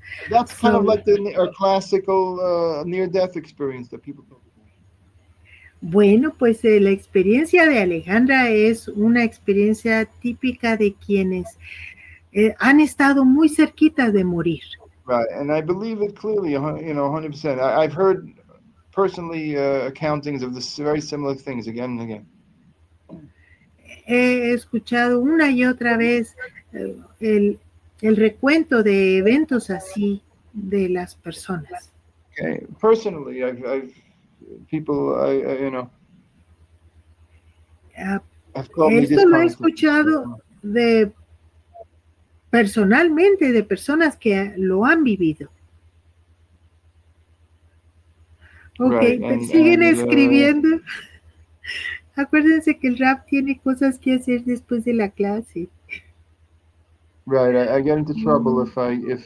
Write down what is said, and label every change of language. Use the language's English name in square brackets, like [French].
[English] That's kind of like the classical near-death experience that people talk about. [Spanish] Bueno, pues la experiencia de Alejandra es una experiencia típica de quienes han estado muy cerquita de morir. [English] Right, and I believe it clearly, 100%. I've heard personally accountings of this very similar things again and again. [Spanish] He escuchado una y otra vez el recuento de eventos así de las personas. [English] Okay, personally, I've people, have told me this. [Spanish] Esto lo he escuchado personalmente de personas que lo han vivido. [English] Ok, right, [Spanish] siguen escribiendo. Acuérdense que el rap tiene cosas que hacer después de la clase. [English] Right, I get into trouble if I